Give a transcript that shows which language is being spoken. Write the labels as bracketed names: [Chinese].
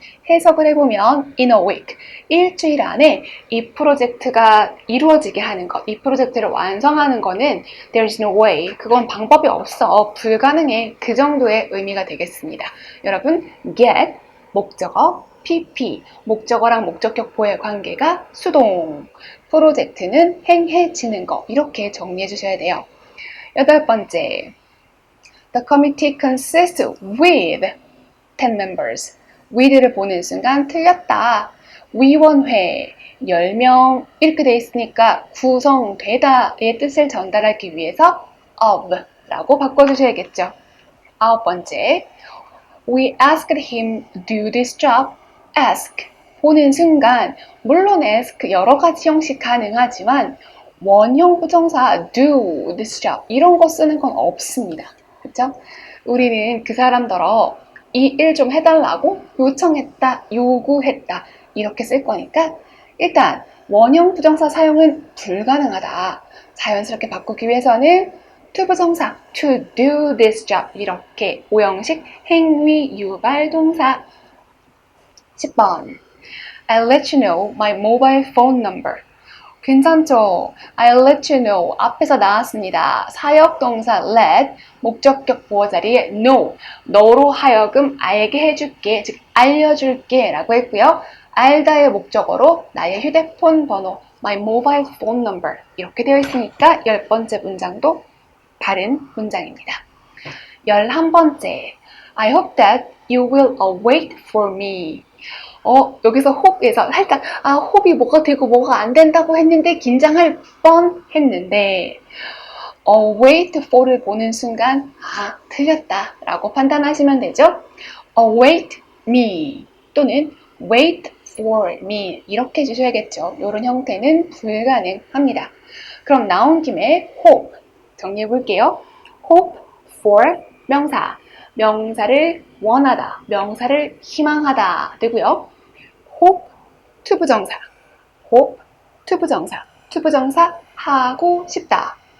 [Korean] 해석을 해보면 in a week, 일주일 안에 이 프로젝트가 이루어지게 하는 것, 이 프로젝트를 완성하는 거는 there's no way, 그건 방법이 없어, 불가능해, 그 정도의 의미가 되겠습니다. 여러분, get, 목적어, PP, 목적어랑 목적격 보의 관계가 수동, 프로젝트는 행해지는 거, 이렇게 정리해 주셔야 돼요. 8번째, [English] The committee consists with 10 members. [Korean] with를 보는 순간 틀렸다. 위원회 10명 이렇게 돼 있으니까 구성되다의 뜻을 전달하기 위해서 of 라고 바꿔주셔야겠죠. 9번째, [English] We asked him to do this job. [Korean] ask 보는 순간 물론 ask 여러 가지 형식 가능하지만 원형 부정사 do this job 이런 거 쓰는 건 없습니다. 그렇죠? 우리는 그 사람들어 이 일 좀 해달라고 요청했다, 요구했다 이렇게 쓸 거니까 일단 원형 부정사 사용은 불가능하다. 자연스럽게 바꾸기 위해서는 to 부정사 to do this job 이렇게 5형식 행위 유발 동사. 10번 [English] I'll let you know my mobile phone number. [Korean] 괜찮죠? [English] I'll let you know [Korean] 앞에서 나왔습니다. 사역동사 let 목적격 보어 자리에 know 너로 하여금 알게 해줄게 즉 알려줄게 라고 했고요. 알다의 목적어로 나의 휴대폰 번호 my mobile phone number 이렇게 되어 있으니까 10번째 문장도 바른 문장입니다. 11번째 [English] I hope that you will wait for me. [Korean] 여기서 hope에서 살짝 hope이 뭐가 되고 뭐가 안 된다고 했는데 긴장할 뻔 했는데 wait for를 보는 순간 틀렸다 라고 판단하시면 되죠. [English] await me [Korean] 또는 [English] wait for me [Korean] 이렇게 해주셔야겠죠. 이런 형태는 불가능합니다. 그럼 나온 김에 hope 정리해 볼게요. hope for 명사 명사를 원하다, 명사를 희망하다 되고요. hope to 부정사, hope to 부정사, to 부정사 하고 싶다.